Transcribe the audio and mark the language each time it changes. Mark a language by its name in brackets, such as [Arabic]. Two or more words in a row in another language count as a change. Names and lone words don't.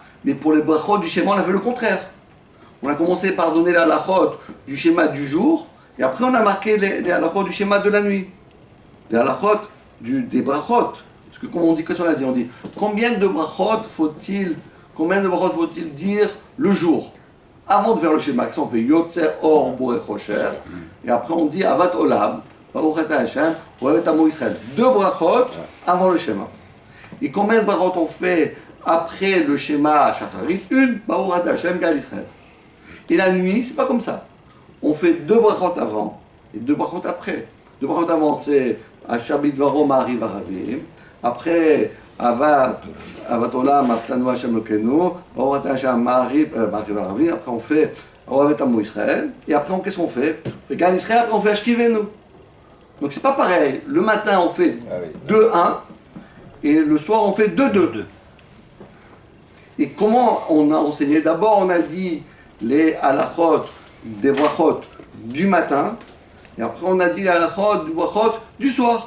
[French] Mais pour les brachot du Shema on a fait le contraire. On a commencé par donner les halachot du Shema du jour, et après on a marqué les halachot du Shema de la nuit. Les halachot des brachot. Parce que comme on dit, qu'est-ce qu'on a dit? On dit combien de brachot faut-il dire le jour avant de faire le Shema? On fait [Hebrew] יוצר אור בורא חושך, [French] et après on dit [Hebrew] אהבת עולם ברוך אתה השם אוהב עמו ישראל. [French] 2 brachot avant le Shema. Et combien de brachot on fait après le Shema Shacharit? [Hebrew] 1, ברוך אתה השם גאל ישראל. [French] Et la nuit, c'est pas comme ça. On fait 2 brachot avant et 2 brachot après. [Hebrew] 2 brachot [French] avant, c'est [Hebrew] אשר בדברו מעריב ערבים. Après, אהבת עולם אהבתנו השם אלוקינו ברוך אתה השם מעריב ערבים. [French] Après, on fait [Hebrew] אוהב עמו ישראל. [French] Et après, qu'est-ce qu'on fait? On fait [Hebrew] גאל ישראל, [French] après, on fait Ashkivenu. Donc, c'est pas pareil. Le matin, on fait 2-1. Et le soir, on fait 2-2. Et comment on a enseigné? D'abord, on a dit les halachot des brachot du matin, et après on a dit les halachot du brachot du soir.